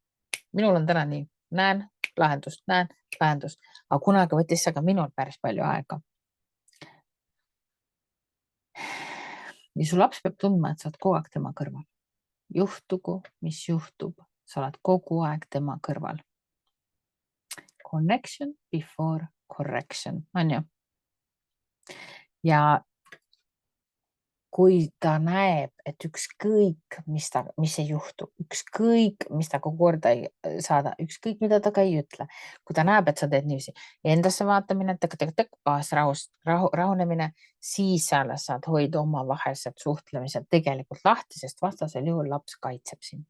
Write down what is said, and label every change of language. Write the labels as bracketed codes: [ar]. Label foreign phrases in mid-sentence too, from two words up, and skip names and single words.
[et] Minul on täna nii, näen lahendust, aga kunagi võttis see ka minul päris palju aega. Ja su laps peab tundma, et sa oled kogu aeg tema kõrval. Juhtugu, mis juhtub, sa oled kogu aeg tema kõrval. [en] Connection before correction, [et] on ju. Ja kui ta näeb, et ükskõik, mis ei juhtu, ükskõik, mis ta korda ei saada, ükskõik, mida ta ka ei ütle, kui ta näeb, et sa teed niiviisi, endasse vaatamine, rahunemine, siis alles saad hoida omavahelised suhtlemised tegelikult lahti, sest vastasel juhul laps kaitseb sind.